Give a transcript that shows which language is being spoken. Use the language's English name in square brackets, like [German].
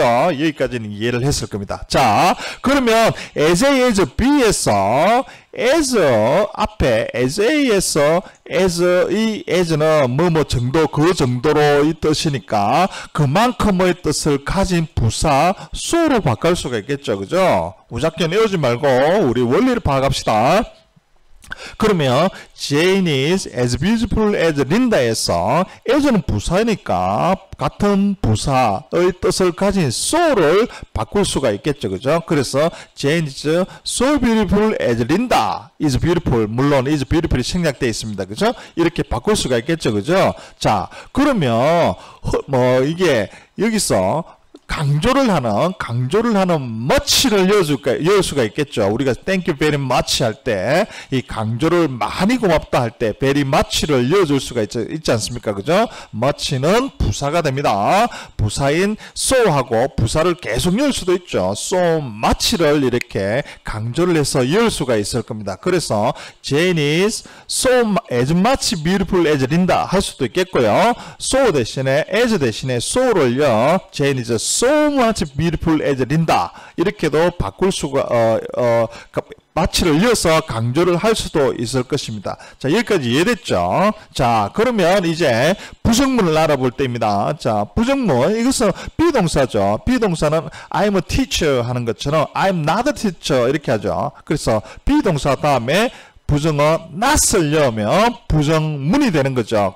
[Korean] 여기까지는 이해를 했을 겁니다. 자, 그러면 as A, as B에서 as 앞에 as A에서 as는 뭐뭐 정도, 그 정도로의 뜻이니까 그만큼의 뜻을 가진 부사 so로 바꿀 수가 있겠죠. 그죠? 무작정 외우지 말고 우리 원리를 파악합시다. 그러면 [English] Jane is as beautiful as Linda [Korean] 에서 as는 부사니까 같은 부사의 뜻을 가진 so를 바꿀 수가 있겠죠. 그죠? [English] 그래서 Jane is so beautiful as Linda is beautiful. [Korean] 물론 is beautiful이 생략되어 있습니다. 그죠? 이렇게 바꿀 수가 있겠죠. 그죠? 자, 그러면 이게 여기서 강조를 하는 much를 넣을 수가 있겠죠. 우리가 thank you very much 할 때 이 강조를 많이 고맙다 할 때 very much를 넣어줄 수가 있지 않습니까? 그죠? much는 부사가 됩니다. 부사인 so하고 부사를 계속 넣을 수도 있죠. so much를 이렇게 강조를 해서 넣을 수가 있을 겁니다. 그래서 Jane is so as much beautiful as Linda 할 수도 있겠고요. so 대신에 as 대신에 so를요. [English] Jane is so much beautiful as Linda [Korean] 이렇게도 바꿀 수가 마치를 이어서 강조를 할 수도 있을 것입니다. 자, 여기까지 이해됐죠? 자, 그러면 이제 부정문을 알아볼 때입니다. 자, 부정문 이것은 비동사죠. 비동사는 [English] I'm a teacher [Korean] 하는 것처럼 [English] I'm not a teacher [Korean] 이렇게 하죠. 그래서 비동사 다음에 부정어 not을 넣으면 부정문이 되는 거죠.